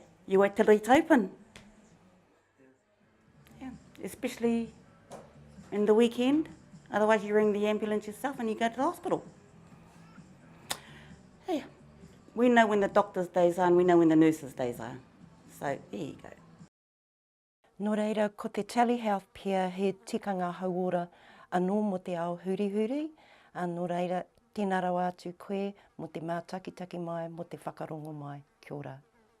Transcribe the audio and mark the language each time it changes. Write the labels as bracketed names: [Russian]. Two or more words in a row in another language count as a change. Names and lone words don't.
[English] You wait till it's open. Yeah, especially in the weekend. Otherwise you ring the ambulance yourself and you go to the hospital. Hey, we know when the doctor's days are and we know when the nurse's days are. So there you go. [Māori] Nō reira, ko te Telehealth pia he tikanga hauora anō mo te ao hurihuri, nō reira, tēnā rau atu koe mo te mātakitaki mai, mo te whakarongo mai. Kia ora.